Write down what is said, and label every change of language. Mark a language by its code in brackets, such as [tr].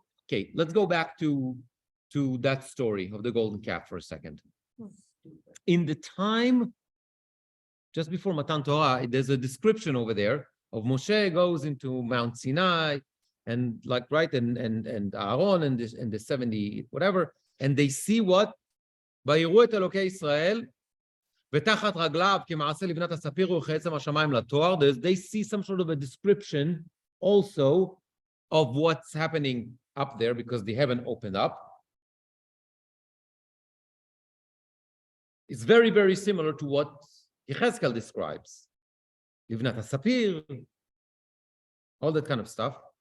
[en] Okay, let's go back to that story of the golden calf for a second. In the time just before Matan Torah, there's a description over there of Moshe goes into Mount Sinai and and Aaron and the 70 whatever, and they see what? [he] ויראו את אלוקי ישראל ותחת רגליו כמעשה לבנת הספיר וכעצם השמיים לתואר. [en] They see some sort of a description also of what's happening up there because the heaven opened up. It's very, very similar to what Yechezkel describes. Livnat HaSapir, all that kind of stuff.